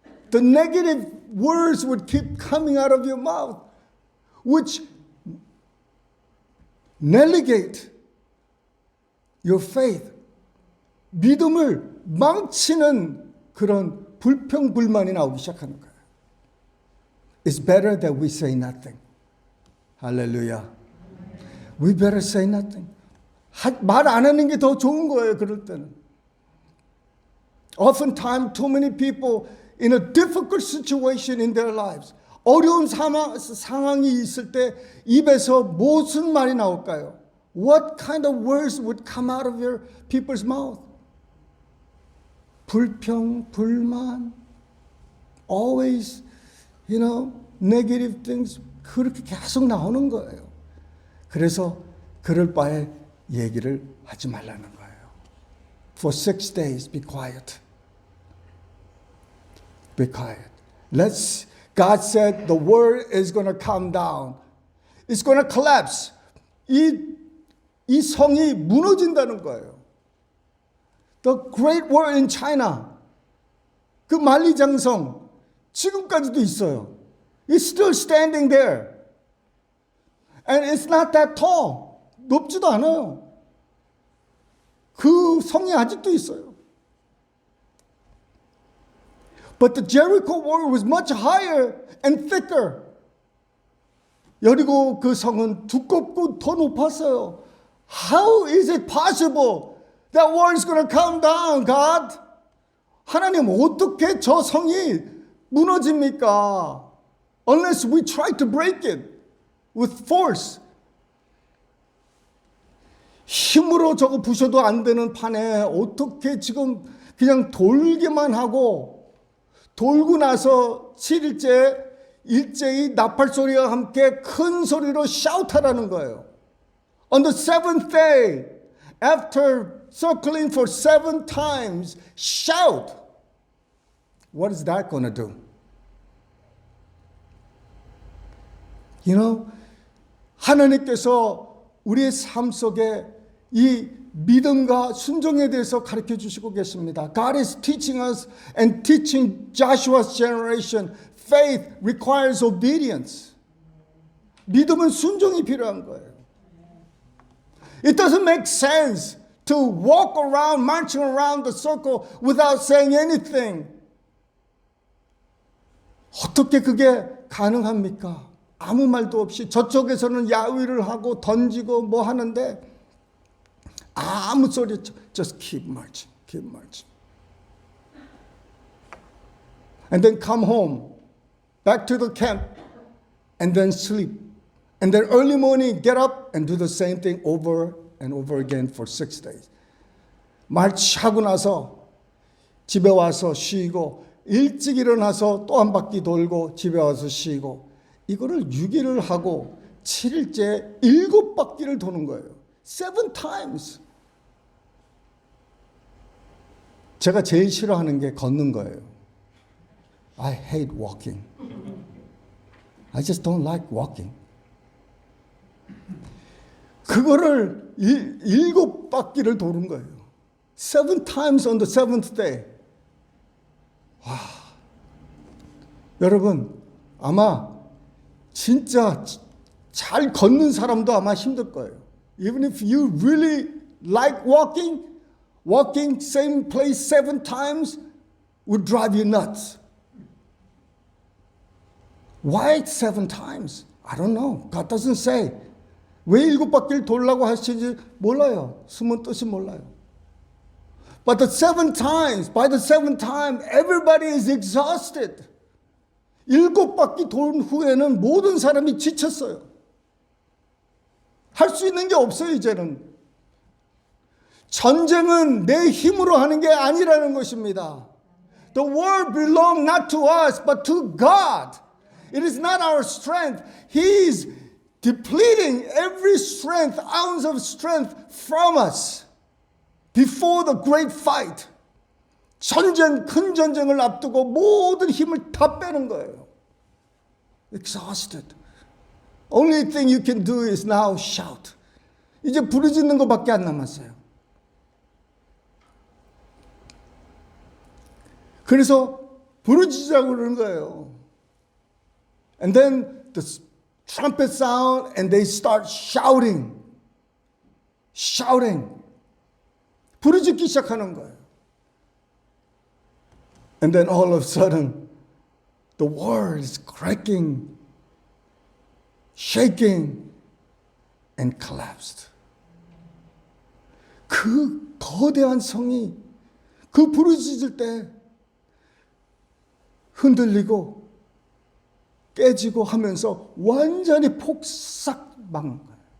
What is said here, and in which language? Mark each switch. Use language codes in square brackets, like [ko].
[en] The negative words would keep coming out of your mouth, which negate your faith. [ko] 믿음을 망치는 그런 불평불만이 나오기 시작하는 거예요. [en] It's better that we say nothing. Hallelujah. We better say nothing. [ko] 말 안 하는 게 더 좋은 거예요, 그럴 때는. [en] Oftentimes, too many people in a difficult situation in their lives, [ko] 어려운 상황이 있을 때 입에서 무슨 말이 나올까요? [en] What kind of words would come out of your people's mouth? [ko] 불평, 불만, [en] always, negative things, [ko] 그렇게 계속 나오는 거예요. 그래서 그럴 바에 얘기를 하지 말라는 거예요. [en] For 6 days, be quiet. Be quiet. God said the world is going to come down. It's going to collapse. [ko] 이 성이 무너진다는 거예요. [en] The Great Wall in China, [ko] 그 만리장성 지금까지도 있어요. [en] It's still standing there. And it's not that tall. [ko] 높지도 않아요. 그 성이 아직도 있어요. [en] But the Jericho wall was much higher and thicker. [ko] 여리고 그 성은 두껍고 더 높았어요. [en] How is it possible? That wall is going to come down, God. [ko] 하나님, 어떻게 저 성이 무너집니까? [en] Unless we try to break it with force. [ko] 힘으로 저거 부셔도 안 되는 판에 어떻게 지금 그냥 돌기만 하고 돌고 나서 7일째 일제히 나팔 소리와 함께 큰 소리로 샤우트하라는 거예요. [en] On the 7th day, after circling for 7 times, shout. What is that going to do? [ko] 하나님께서 우리의 삶 속에 이 믿음과 순종에 대해서 가르쳐 주시고 계십니다. [en] God is teaching us and teaching Joshua's generation. Faith requires obedience. [ko] 믿음은 순종이 필요한 거예요. [en] It doesn't make sense to walk around, marching around the circle without saying anything. [ko] 어떻게 그게 가능합니까? 아무 말도 없이 저쪽에서는 야위를 하고 던지고 뭐 하는데 아무 소리 [en] just keep marching, keep marching. And then come home, back to the camp, and then sleep. And then early morning, get up and do the same thing over and over again for 6 days. [ko] 말치하고 나서 집에 와서 쉬고 일찍 일어나서 또 한 바퀴 돌고 집에 와서 쉬고 이거를 6일을 하고 7일째 7바퀴를 도는 거예요. [en] 7 times. [ko] 제가 제일 싫어하는 게 걷는 거예요. [en] I hate walking. I just don't like walking. [ko] 그거를 7바퀴를 도는 거예요. [en] 7 times on the 7th day. [ko] 와, 여러분 아마 진짜 잘 걷는 사람도 아마 힘들 거예요. [en] Even if you really like walking same place 7 times would drive you nuts. Why 7 times? I don't know. God doesn't say. [ko] 왜 7바퀴를 돌라고 하시는지 몰라요. 숨은 뜻이 몰라요. [en] But the 7 times, by the 7th time, everybody is exhausted. [ko] 7바퀴 돌 후에는 모든 사람이 지쳤어요. 할 수 있는 게 없어요, 이제는. 전쟁은 내 힘으로 하는 게 아니라는 것입니다. [en] The war belongs not to us, but to God. It is not our strength. He is depleting every strength, ounce of strength from us before the great fight. [ko] 전쟁, 큰 전쟁을 앞두고 모든 힘을 다 빼는 거예요. [en] Exhausted. Only thing you can do is now shout. [ko] 이제 부르짖는 것밖에 안 남았어요. 그래서 부르짖자고 그러는 거예요. [en] And then the trumpet sound and they start shouting. [ko] 부르짖기 시작하는 거예요. [en] And then all of a sudden the world is cracking, shaking and collapsed. [ko] 그 거대한 성이 그 부르짖을 때 흔들리고 깨지고 하면서 완전히 폭삭 망한 거예요.